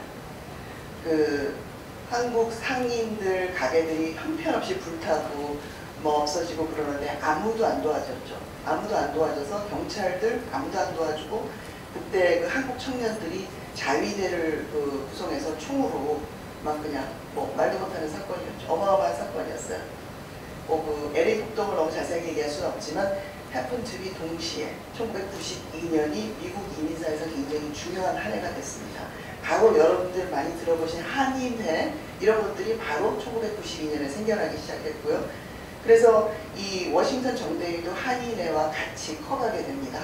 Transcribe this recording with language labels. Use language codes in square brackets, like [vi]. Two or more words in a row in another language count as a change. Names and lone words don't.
[ko] 그 한국 상인들 가게들이 형편없이 불타고 뭐 없어지고 그러는데 아무도 안 도와줬죠. 아무도 안 도와줘서 경찰들 아무도 안 도와주고 그때 그 한국 청년들이 자위대를 구성해서 총으로 막 그냥 뭐 말도 못하는 사건이었죠. 어마어마한 사건이었어요. 그 LA 폭동을 너무 자세히 얘기할 수는 없지만 [en] happen to be [ko] 동시에 1992년이 미국 이민사에서 굉장히 중요한 한 해가 됐습니다. 바로 여러분들 많이 들어보신 한인회 이런 것들이 바로 1992년에 생겨나기 시작했고요. 그래서 이 워싱턴 정대위도 한인회와 같이 커가게 됩니다.